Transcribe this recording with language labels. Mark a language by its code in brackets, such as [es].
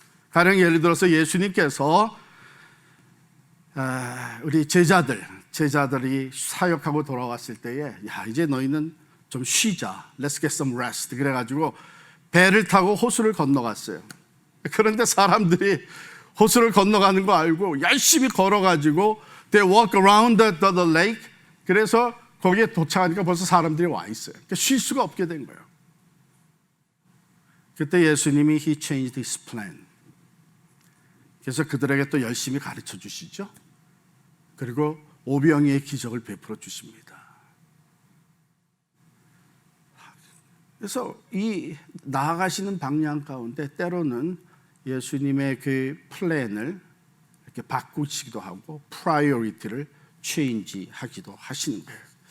[ko] 가령 예를 들어서 예수님께서 우리 제자들이 사역하고 돌아왔을 때에 이제 너희는 좀 쉬자, [en] Let's get some rest, [ko] 그래가지고 배를 타고 호수를 건너갔어요. 그런데 사람들이 호수를 건너가는 거 알고 열심히 걸어가지고 [en] they walk around the lake. [ko] 그래서 거기에 도착하니까 벌써 사람들이 와 있어요. 그러니까 쉴 수가 없게 된 거예요. 그때 예수님이 [en] He changed His plan. [ko] 그래서 그들에게 또 열심히 가르쳐 주시죠. 그리고 오병이의 기적을 베풀어 주십니다. 그래서 이 나아가시는 방향 가운데 때로는 예수님의 그 플랜을 이렇게 바꾸시기도 하고 프라이어리티를 체인지하기도 하시는 거예요.